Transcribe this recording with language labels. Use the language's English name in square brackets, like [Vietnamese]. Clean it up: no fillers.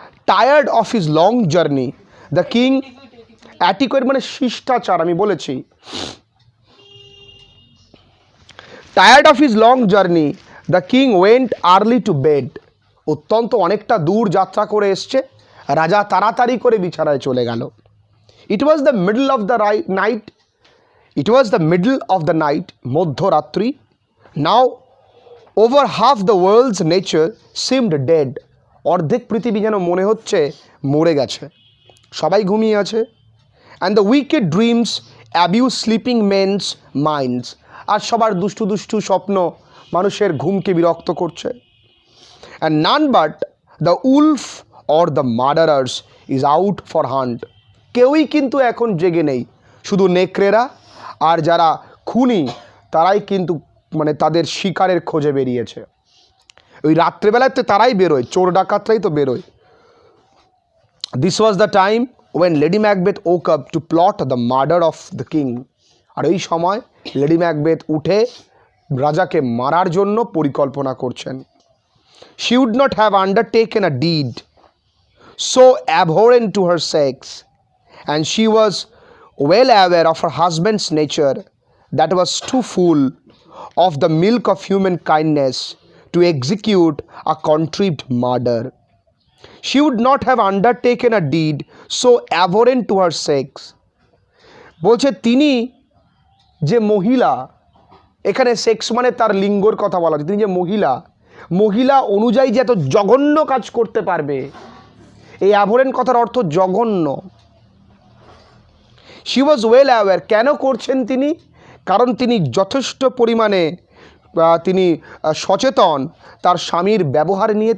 [English] tired of his long journey the king, etiquette [Bangla] মানে শিষ্টাচার, আমি বলেছি। [English] tired of his long journey the king went early to bed, [Bangla] অত্যন্ত অনেকটা দূর যাত্রা করে এসছে, রাজা তাড়াতাড়ি করে বিছানায় চলে গেল। [English] It was the middle of the night. It was the middle of the night, [Bangla] মধ্যরাত্রি। [English] Now over half the world's nature seemed dead. [Bangla] অর্ধেক পৃথিবী যেন মনে হচ্ছে মরে গেছে, সবাই ঘুমিয়ে আছে। [English] And the wicked dreams abuse sleeping men's minds, [Bangla] আর সবার দুষ্টু দুষ্টু স্বপ্ন মানুষের ঘুমকে বিরক্ত করছে। [English] And none but the wolf or the murderers is out for hunt. [Bangla] কেউই কিন্তু এখন জেগে নেই, শুধু নেকড়েরা আর যারা খুনি তারাই কিন্তু মানে তাদের শিকারের খোঁজে বেরিয়েছে। ওই রাত্রেবেলাতে তারাই বেরোয়, চোর ডাকাতরাই তো বেরোয়। [English] This was the time when Lady Macbeth woke up to plot the murder of the king. [Bangla] আর এই সময় লেডি ম্যাকবেথ উঠে রাজাকে মারার জন্য পরিকল্পনা করছেন। [English] She would not have undertaken a deed so abhorrent to her sex, and she was well aware of her husband's nature that was too full of the milk of human kindness to execute a contrived murder. She would not have undertaken a deed so abhorrent to her sex. [Bangla] বলছে তিনি যে মহিলা, এখানে sex মানে তার লিঙ্গর কথা বলা হচ্ছে, তিনি যে মহিলা অনুযায়ী যে এত জঘন্য কাজ করতে পারবে, এই অ্যাবহরেন্ট কথার অর্থ জঘন্য। [English] she was well aware, [Bangla] কেন করছেন তিনি? কারণ তিনি যথেষ্ট পরিমাণে তিনি সচেতন তার স্বামীর ব্যবহার নিয়ে।